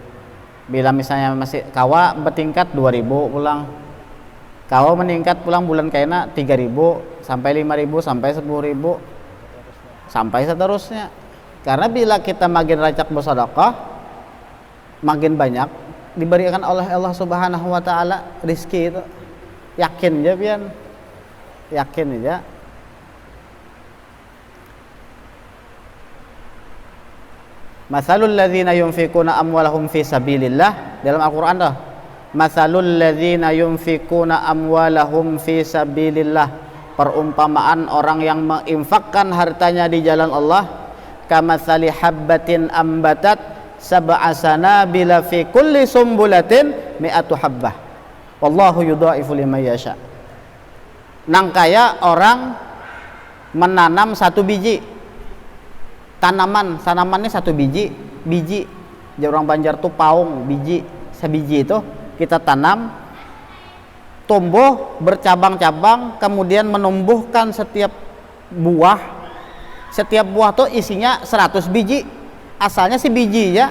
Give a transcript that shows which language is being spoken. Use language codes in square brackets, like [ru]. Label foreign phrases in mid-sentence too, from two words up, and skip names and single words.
[bjn] Bila misalnya masih kawa bertingkat 2.000 pulang, kawa meningkat pulang bulan kayaknya 3.000 sampai 5.000 sampai 10.000 sampai seterusnya. Karena bila kita makin rajak bersedekah, makin banyak diberikan oleh Allah [ar] سبحانه وتعالى [bjn] rezeki itu. Yakin aja pian. Yakin aja. [ar] مثل الذين ينفقون أموالهم في سبيل الله, [bjn] dalam Al-Qur'an dah. [ar] مثل الذين ينفقون أموالهم في سبيل الله, [id] perumpamaan orang yang menginfakkan hartanya di jalan Allah, [ar] كمثل حبة أنبتت سبع سنابل في كل سنبلة مائة حبة والله يضاعف لمن يشاء. [bjn] Nang kaya orang menanam satu biji tanamannya satu biji jadi orang Banjar tuh paung, biji sebiji itu kita tanam, tumbuh bercabang-cabang, kemudian menumbuhkan setiap buah tuh isinya 100 biji, asalnya si biji ya.